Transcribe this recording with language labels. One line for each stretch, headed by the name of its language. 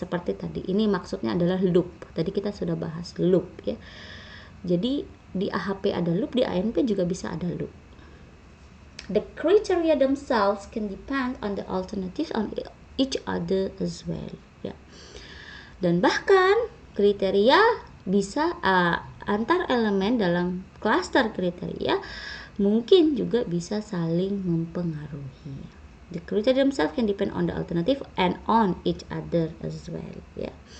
Indonesian: Seperti tadi, ini maksudnya adalah loop. Tadi kita sudah bahas loop, ya. Jadi di AHP ada loop, di ANP juga bisa ada loop.
English: The criteria themselves can depend on the alternatives on each other as well, ya.
Indonesian: Dan bahkan kriteria bisa antar elemen dalam klaster kriteria mungkin juga bisa saling mempengaruhi.
English: The criteria themselves can depend on the alternative and on each other as well, ya.